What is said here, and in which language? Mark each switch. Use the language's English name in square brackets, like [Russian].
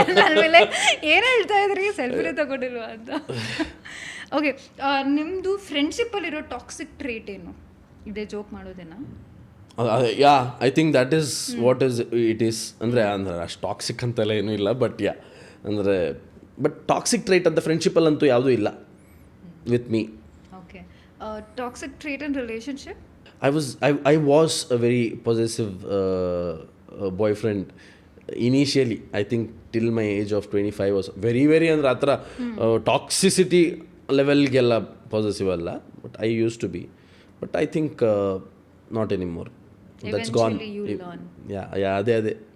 [Kannada] ಆಮೇಲೆ ಏನು ಹೇಳ್ತಾ ಇದ್ರಿ, ಸೆಲ್ಫಿನೇ ತಗೊಂಡಿಲ್ವಾ ಅಂತ. ಓಕೆ, ನಿಮ್ಮದು ಫ್ರೆಂಡ್ಶಿಪ್ಪಲ್ಲಿರೋ ಟಾಕ್ಸಿಕ್ ಟ್ರೇಟ್ ಏನು? ಇದೇ joke ಮಾಡೋದೇನಾ? [English] Yeah, I think that is what is it is. [Kannada] ಅಂದರೆ ಅಷ್ಟು ಟಾಕ್ಸಿಕ್ ಅಂತೆಲ್ಲ ಏನೂ ಇಲ್ಲ, ಬಟ್ ಯಾ ಅಂದರೆ ಬಟ್ ಟಾಕ್ಸಿಕ್ ಟ್ರೇಟ್ ಅಂತ ಫ್ರೆಂಡ್ಶಿಪ್ಪಲ್ಲಂತೂ ಯಾವುದೂ ಇಲ್ಲ with me. Okay, toxic trait in relationship? [English] I was a very possessive boyfriend initially. I think till my age of 25 was very [Kannada] ಅಂದರೆ ಆ ಥರ ಟಾಕ್ಸಿಸಿಟಿ ಲೆವೆಲ್ಗೆಲ್ಲ ಪಾಸಿಟಿವ್ ಅಲ್ಲ, [English] But I use to be. But I think not anymore, that's gone. Yeah ಅದೇ.